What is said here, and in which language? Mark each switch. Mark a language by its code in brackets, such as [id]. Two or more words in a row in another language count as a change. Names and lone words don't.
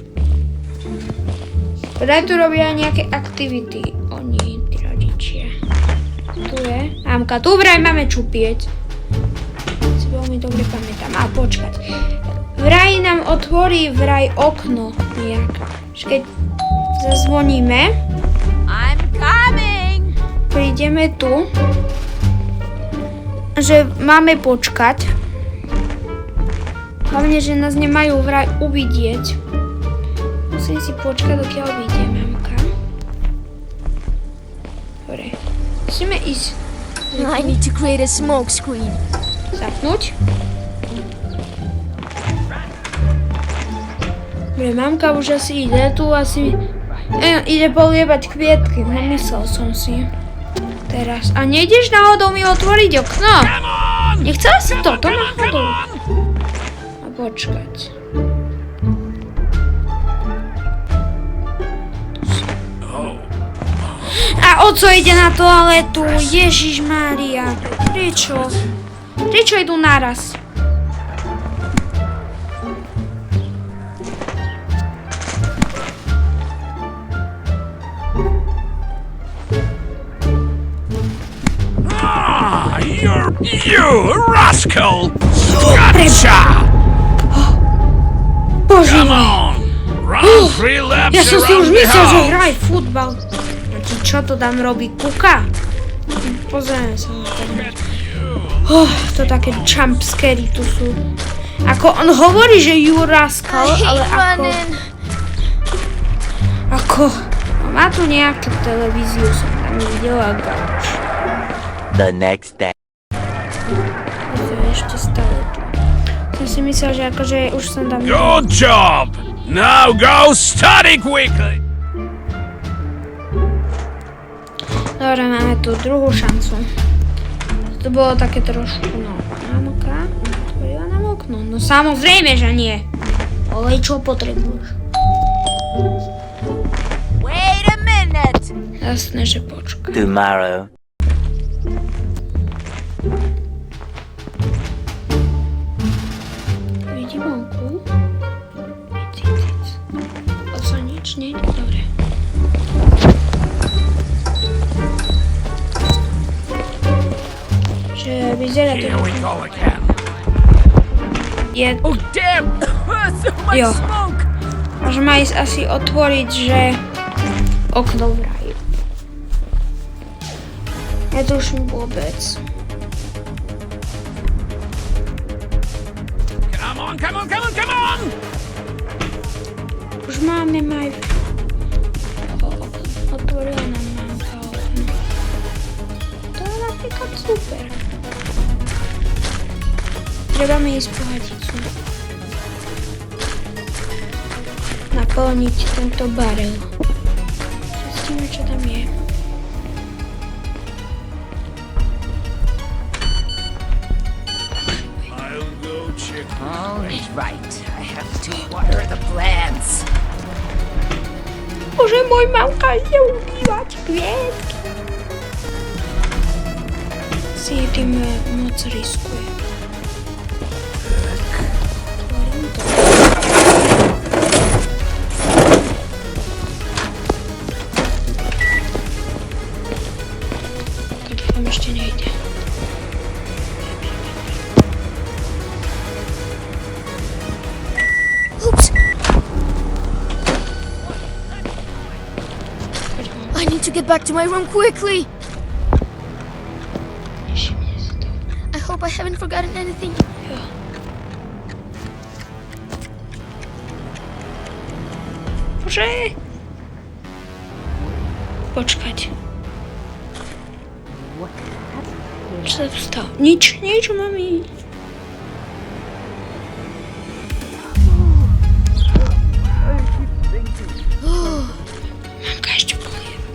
[sk] Podaj tu robia nejaké aktivity. Oni, tí rodičia. Tu je. Mamka, tu vraj máme čupieť. Veľmi dobre pamätám. A počkať. Vraj nám otvorí okno nejak. Keď zazvoníme. [en] I'm coming. [sk] Prídeme tu. Že máme počkať. Hlavne, že nás nemajú vraj uvidieť. Musím si počkať, dokiaľ vyjde mamka. Dobre. Musíme ísť. [en] I need to create a smoke screen. [sk] Zapnúť. Dobre, mamka už asi ide, tu asi ide poliebať kvietky, myslel som si. Teraz. A nejdeš náhodou mi otvoriť okno? Nie chcela si toto náhodou? A počkať. A oco ide na toaletu. Ježišmária. Prečo? Prečo idú naraz? [en] You rascal! Gotcha! [sk] Bože [en] Come [sk] môj. [en] on! Run 3 laps [sk] Ja som si už [en] around the [sk] myslel, že [en] house! [sk] hraj futbal. A ti čo to tam robí? Kuka? Pozrieme sa na to. To také jumpscary tu sú. Ako on hovorí, že [en] you rascal, I [sk] ale [en] hate running. [sk] ako... Má tu nejakú televíziu, som tam videla gauč. [en] The next day. [sk] To je ešte stále tu. Som si myslel, že akože už som tam... [en] Good job! Now go study quickly! [sk] Dobre, máme tu druhú šancu. To bolo také trošku, no, námoká. Otvorila nám okno. No samozrejme, že nie. Olej, čo potrebuješ? [en] Wait a minute. [sk] Jasné, že počkaj. [en] Tomorrow. [sk] Vidí vonku. Cic. Oco, nič, nie? Dobre. Že vyzerá to... [en] Here we go again. [sk] Je... [en] Oh damn! So much [sk] Jo. [en] smoke! [sk] Až má ísť asi otvoriť, že... Okno vraj. Netuším vôbec. [en] Come on, come on, come on, come on! [sk] Už máme maj... Otvorila nám mamka okno. To je napríklad super. Treba mi ísť po hadicu. Naplniť tento barel. Zistíme, čo tam je. [en] I'll go check. All right. I have to water the plants. [sk] Bože môj, mamka ide umývať kvietky. Si tým moc riskuje. Otvorím to. Tak tam ešte nejde. [en] Oops. I need to get back to my room quickly. [sk] Všimne si to. [en] I hope I haven't forgotten anything. [sk] Jo. Bože! Počkať. Čo sa tu stalo? Nič, mami. Mamka ešte povie.